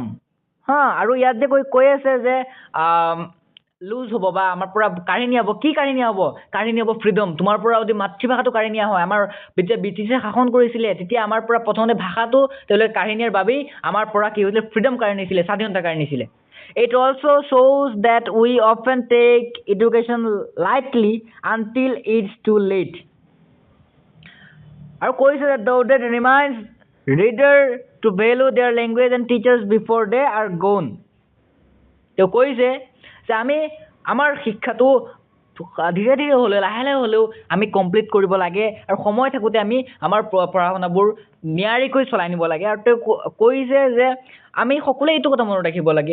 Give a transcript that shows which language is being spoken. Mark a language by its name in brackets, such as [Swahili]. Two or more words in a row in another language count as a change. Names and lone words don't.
[Assamese] আৰু ইয়াত যে কৈ আছে যে লুজ হ'ব বা আমাৰ পৰা কাঢ়ি নিয়া হ'ব কি কাঢ়ি নিয়া হ'ব ফ্ৰীডম তোমাৰ পৰা যদি মাতৃভাষাটো কাঢ়ি নিয়া হয় আমাৰ যেতিয়া ব্ৰিটিছে শাসন কৰিছিলে তেতিয়া আমাৰ পৰা প্ৰথমতে ভাষাটো তেওঁলোকে কাঢ়ি নিয়াৰ বাবেই আমাৰ পৰা কি হৈছিলে ফ্ৰীডম কাঢ়ি নিছিলে স্বাধীনতা কাঢ়ি নিছিলে [English] It also shows that we often take education lightly until it's too late. [Assamese] আৰু কৈছে [English] that though that reminds reader to value their language and teachers before they are gone. [Assamese] তেওঁ কৈছে যে আমি আমাৰ শিক্ষাটো ধীৰে ধীৰে হ'লেও লাহে লাহে হ'লেও আমি কমপ্লিট কৰিব লাগে আৰু সময় থাকোঁতে আমি আমাৰ পঢ়া শুনাবোৰ নিয়াৰিকৈ চলাই নিব লাগে আৰু তেওঁ কৈছে যে আমি সকলোৱে এইটো কথা মনত ৰাখিব লাগে